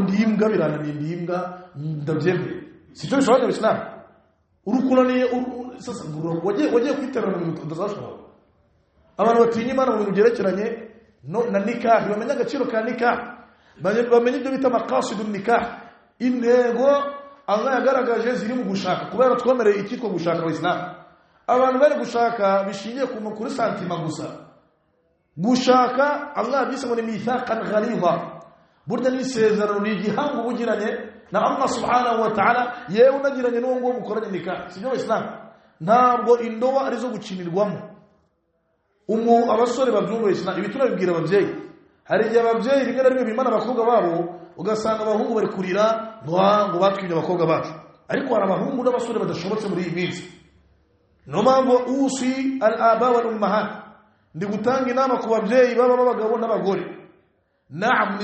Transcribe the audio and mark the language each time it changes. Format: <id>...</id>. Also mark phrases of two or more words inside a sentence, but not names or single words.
<rw>ndimbwa birananiye ndimbwa ndabyembe sicyo bisobanura Islam urukunaniye sasa wagiye kwiterana mu bintu ndazashobora abantu batinya Imana mu bintu byerekeranye na nikah bamenya agaciro ka nikah bamenya ibyo bita</rw> <ar>مقاصد النكاح</ar> <rw>intego Allah yagaragaje ziri mu gushaka kubera twemereye ikitwa gushaka wa Islam abantu bari gushaka bishingiye ku makuru santima gushaka Allah bise ngo ni</rw> <ar>ميثاقا غليظا</ar> <rw>burya ni sezerano ni gihango bugiranye na Allah</rw> <ar>سبحانه وتعالى</ar> <rw>yewe unagiranye n'uwo ngo mukoranye nikah sibyo Islam ntabwo indowa arizo gukinirwamo abasore babyumva Islam ibi turabibwira ababyeyi hari igihe ababyeyi rimwe na rimwe bimana abakobwa babo ugasanga abahungu bari kurira ngo batwinye abakobwa bacu ariko hari abahungu n'abasore badashobotse muri iyi minsi no mpamvu</rw> <ar>أوصي الآباء والأمهات</ar> <rw>ndi gutanga inama ku babyeyi b'abagabo n'abagore na'am</rw>